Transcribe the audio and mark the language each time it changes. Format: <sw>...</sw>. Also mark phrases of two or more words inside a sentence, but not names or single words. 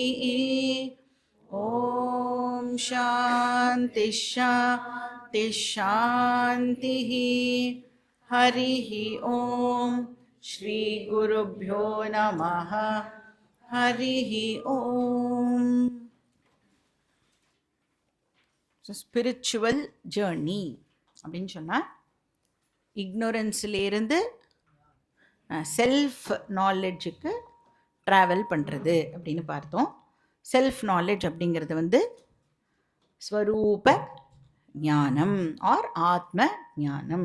<sa>ॐ शान्ति शान्ति शान्तिः। हरिः ॐ श्रीगुरुभ्यो नमः। हरिः ॐ।</sa> <en>spiritual journey</en> <ta>அப்படின்னு சொன்னால் இக்னோரன்ஸ்லேருந்து</ta> <en>self knowledgeுக்கு travel</en> <ta>பண்ணுறது அப்படின்னு பார்த்தோம்.</ta> <en>self knowledge</en> <ta>அப்படிங்கிறது ஸ்வரூப ஞானம் ஆர் ஆத்ம ஞானம்.</ta>